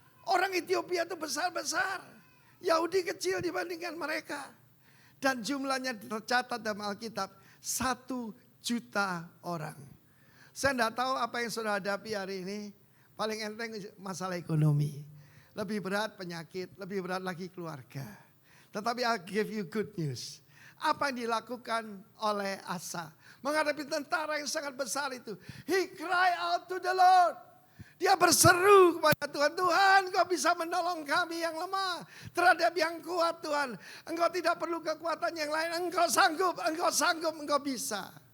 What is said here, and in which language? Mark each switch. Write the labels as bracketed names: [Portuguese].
[Indonesian] Orang Ethiopia itu besar-besar. Yahudi kecil dibandingkan mereka. Dan jumlahnya tercatat dalam Alkitab 1 juta orang. Saya tidak tahu apa yang saudara hadapi hari ini. Paling enteng masalah ekonomi. Lebih berat penyakit, lebih berat lagi keluarga. Tetapi [English] I'll give you good news. [Indonesian] Apa yang dilakukan oleh Asa menghadapi tentara yang sangat besar itu. [English] He cry out to the Lord. [Indonesian] Dia berseru kepada Tuhan, Tuhan Engkau bisa menolong kami yang lemah terhadap yang kuat Tuhan. Engkau tidak perlu kekuatan yang lain, Engkau sanggup, Engkau bisa.